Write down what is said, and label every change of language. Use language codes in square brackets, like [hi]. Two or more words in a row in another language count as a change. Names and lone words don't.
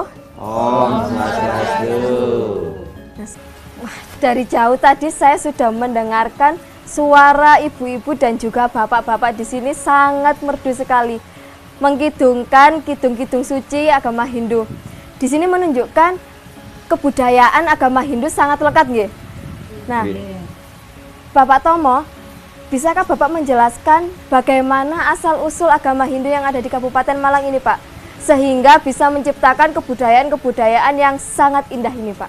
[ban] Om Swastiastu. [id] Wah, dari jauh tadi saya sudah mendengarkan suara ibu-ibu dan juga bapak-bapak di sini sangat merdu sekali, mengkidungkan kidung-kidung suci agama Hindu. Di sini menunjukkan kebudayaan agama Hindu sangat lekat, nggih. Nah, Bapak Tomo, bisakah Bapak menjelaskan bagaimana asal-usul agama Hindu yang ada di Kabupaten Malang ini, Pak? Sehingga bisa menciptakan kebudayaan-kebudayaan yang sangat indah ini, Pak.